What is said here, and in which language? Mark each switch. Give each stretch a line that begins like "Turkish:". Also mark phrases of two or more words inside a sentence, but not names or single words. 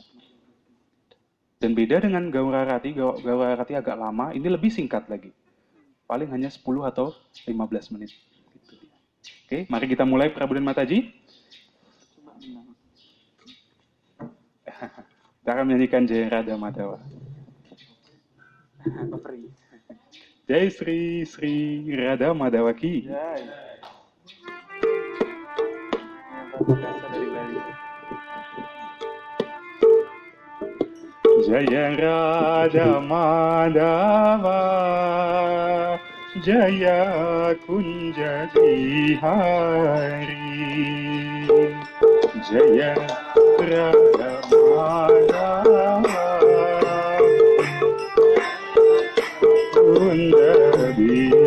Indonesian: Dan beda dengan Gaura Arati, Gaura Arati agak lama, ini lebih singkat lagi. Paling hanya 10 atau 15 menit. Oke, mari kita mulai Prabu dan Mataji. Kita akan menyanyikan Jaya Radha Madhava.
Sanskrit: जय श्री श्री राधा माधव की. जय राधा माधव, जय कुञ्ज विहारी, जय राधा माधव, कुञ्ज विहारी.